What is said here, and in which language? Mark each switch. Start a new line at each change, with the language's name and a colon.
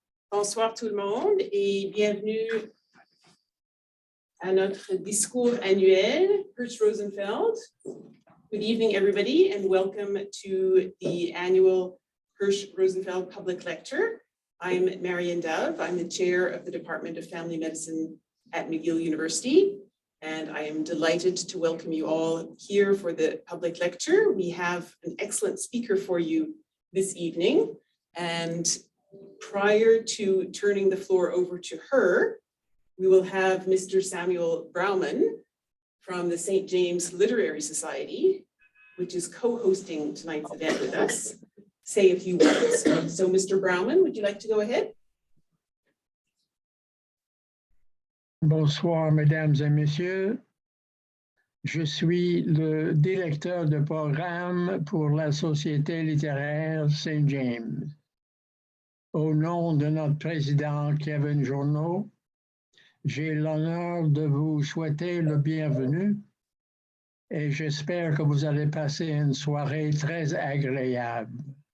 French: Bonsoir tout le monde et bienvenue à notre discours annuel, Hirsh Rosenfeld.
English: Good evening everybody and welcome to the annual Hirsh Rosenfeld Public Lecture. I'm Marian Dove. I'm the chair of the Department of Family Medicine at McGill University. And I am delighted to welcome you all here for the public lecture. We have an excellent speaker for you this evening. And prior to turning the floor over to her, we will have Mr. Samuel Brauman from the St. James Literary Society, which is co-hosting tonight's event with us, say a few words. So Mr. Brauman, would you like to go ahead?
French: Bonsoir, mesdames et messieurs. Je suis le directeur de programme pour la Société littéraire St. James. Au nom de notre président Kevin Journeau, j'ai l'honneur de vous souhaiter le bienvenu et j'espère que vous allez passer une soirée très agréable.